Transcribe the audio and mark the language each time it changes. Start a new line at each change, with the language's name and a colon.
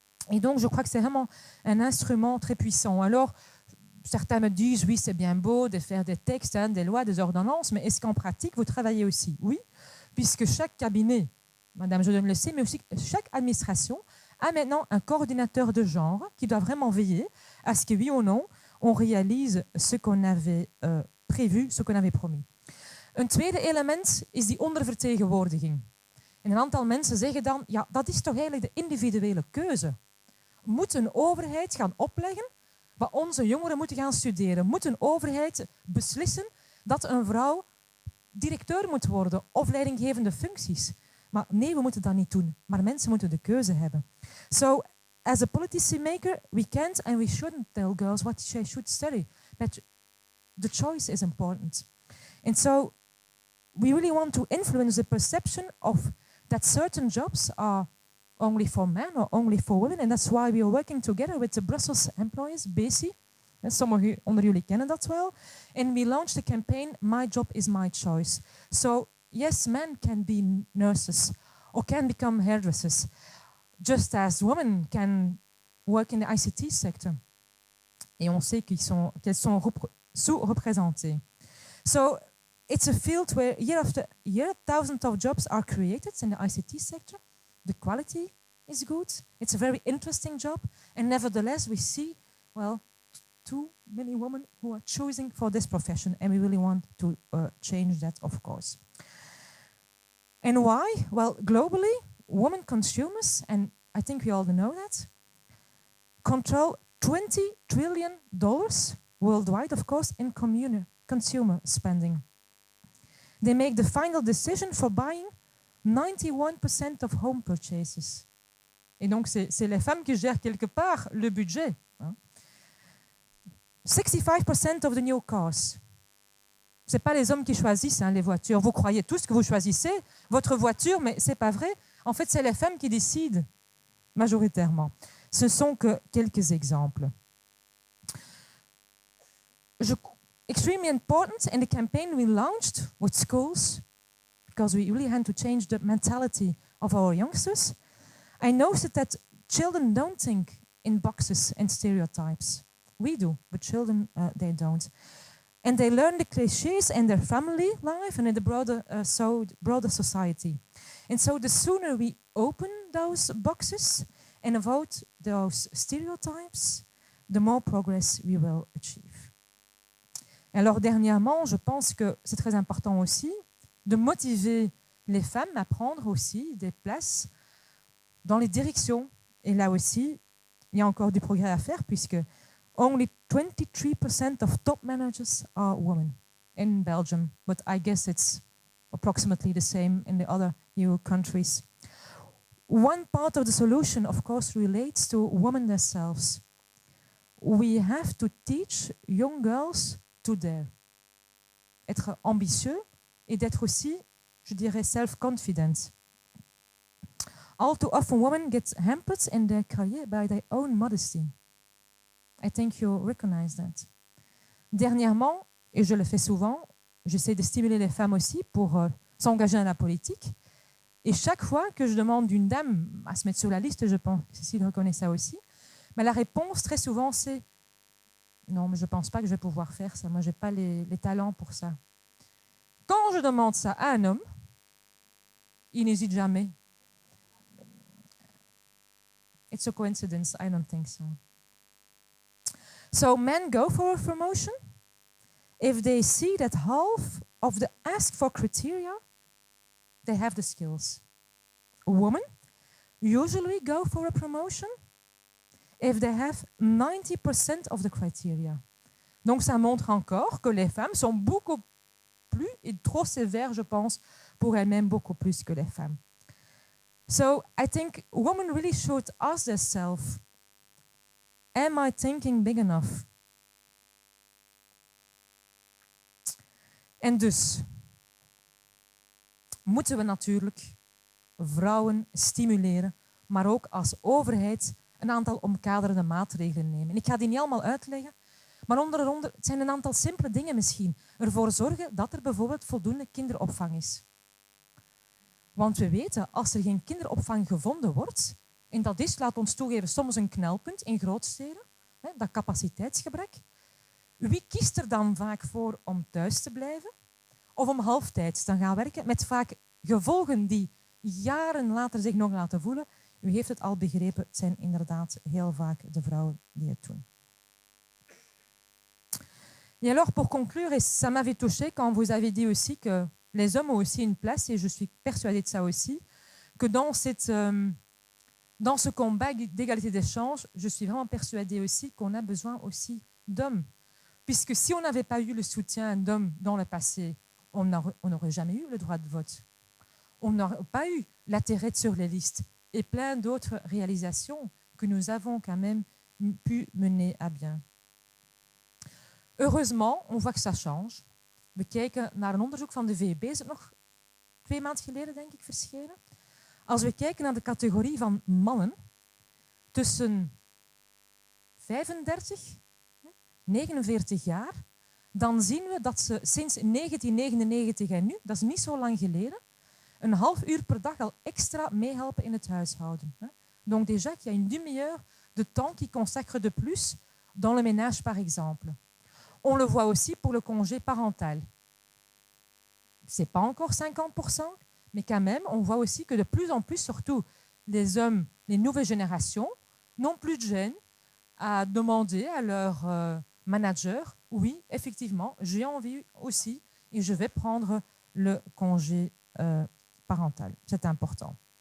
French: Et donc, je crois que c'est vraiment un instrument très puissant. Alors, certains me disent, oui, c'est bien beau de faire des textes, des lois, des ordonnances, mais est-ce qu'en pratique, vous travaillez aussi? Oui, puisque chaque cabinet, Madame Jodon le sait, mais aussi chaque administration a maintenant un coordinateur de genre qui doit vraiment veiller à ce que, oui ou non, on réalise ce qu'on avait prévu, ce qu'on avait promis.
Dutch: Een tweede element is die ondervertegenwoordiging. En een aantal mensen zeggen dan, ja, dat is toch eigenlijk de individuele keuze. Moet een overheid gaan opleggen wat onze jongeren moeten gaan studeren? Moet een overheid beslissen dat een vrouw directeur moet worden of leidinggevende functies? Maar nee, we moeten dat niet doen. Maar mensen moeten de keuze hebben.
English: So, as a policy maker, we can't and we shouldn't tell girls what they should study. But the choice is important. And so, we really want to influence the perception of that certain jobs are only for men or only for women. And that's why we are working together with the Brussels employees, BASI.
Dutch: Sommigen onder jullie kennen dat wel.
English: And we launched the campaign, My Job is My Choice. So, yes, men can be nurses or can become hairdressers, just as women can work in the ICT sector.
French: Et on sait qu'elles sont sous-représentées.
English: So, it's a field where year after year, thousands of jobs are created in the ICT sector. The quality is good. It's a very interesting job. And nevertheless, we see, well, too many women who are choosing for this profession. And we really want to change that, of course. And why? Well, globally, women consumers, and I think we all know that, control $20 trillion worldwide, of course, in consumer spending. They make the final decision for buying 91% of home purchases.
French: Et donc, c'est les femmes qui gèrent quelque part le budget.
English: 65% of the new cars.
French: Ce n'est pas les hommes qui choisissent les voitures. Vous croyez tous que vous choisissez votre voiture, mais ce n'est pas vrai. En fait, c'est les femmes qui décident majoritairement. Ce sont que quelques exemples.
English: Extremely important in the campaign we launched with schools, because we really had to change the mentality of our youngsters. I noticed that children don't think in boxes and stereotypes. We do, but children, they don't. And they learn the cliches in their family life and in the broader society. And so the sooner we open those boxes and avoid those stereotypes, the more progress we will achieve.
French: Alors dernièrement, je pense que c'est très important aussi de motiver les femmes à prendre aussi des places dans les directions. Et là aussi, il y a encore du progrès à faire puisque
English: only 23% of top managers are women in Belgium, but I guess it's approximately the same in the other EU countries. One part of the solution, of course, relates to women themselves. We have to teach young girls to dare.
French: Être ambitieux et d'être aussi, je dirais, self-confident.
English: All too often, women get hampered in their career by their own modesty. I think you recognize that.
French: Dernièrement, et je le fais souvent, j'essaie de stimuler les femmes aussi pour s'engager dans la politique. Et chaque fois que je demande d'une dame à se mettre sur la liste, je pense que Cécile reconnaît ça aussi, mais la réponse très souvent c'est « Non, mais je ne pense pas que je vais pouvoir faire ça, moi je n'ai pas les talents pour ça ». Quand je demande ça à un homme, il n'hésite jamais.
English: It's a coincidence, I don't think so. So men go for a promotion if they see that half of the asked for criteria, they have the skills. Women usually go for a promotion if they have 90% of the criteria.
French: Donc ça montre encore que les femmes sont beaucoup plus et trop sévères, je pense, pour elles-mêmes beaucoup plus que les femmes.
English: So I think women really should ask themselves, am I thinking big enough?
Dutch: En dus moeten we natuurlijk vrouwen stimuleren, maar ook als overheid een aantal omkaderende maatregelen nemen. En ik ga die niet allemaal uitleggen, maar het zijn een aantal simpele dingen misschien. Ervoor zorgen dat er bijvoorbeeld voldoende kinderopvang is. Want we weten, als er geen kinderopvang gevonden wordt, en dat is, laat ons toegeven, soms een knelpunt in grootsteden, dat capaciteitsgebrek, wie kiest er dan vaak voor om thuis te blijven of om halftijds te gaan werken, met vaak gevolgen die jaren later zich nog laten voelen? U heeft het al begrepen, het zijn inderdaad heel vaak de vrouwen die het doen.
French: Et alors, pour conclure, et ça m'avait touché quand vous avez dit aussi que les hommes ont aussi une place, et je suis persuadée de ça aussi, que dans ce combat d'égalité des chances, je suis vraiment persuadée aussi qu'on a besoin aussi d'hommes. Puisque si on n'avait pas eu le soutien d'hommes dans le passé, on n'aurait jamais eu le droit de vote. On n'aurait pas eu l'intérêt sur les listes et plein d'autres réalisations que nous avons quand même pu mener à bien. Heureusement, on voit que ça change.
Dutch: We kijken naar een onderzoek van de VEB, is het nog 2 maanden geleden, denk ik, verschenen. Als we kijken naar de categorie van mannen tussen 35 en 49 jaar, dan zien we dat ze sinds 1999 en nu, dat is niet zo lang geleden, een half uur per dag al extra meehelpen in het huishouden.
French: Donc déjà, il y a une demi-heure de temps qui consacre de plus dans le ménage, par exemple. On le voit aussi pour le congé parental. Ce n'est pas encore 50%, mais quand même, on voit aussi que de plus en plus, surtout les hommes, les nouvelles générations, n'ont plus de gêne à demander à leur manager, oui, effectivement, j'ai envie aussi et je vais prendre le congé parental. C'est important.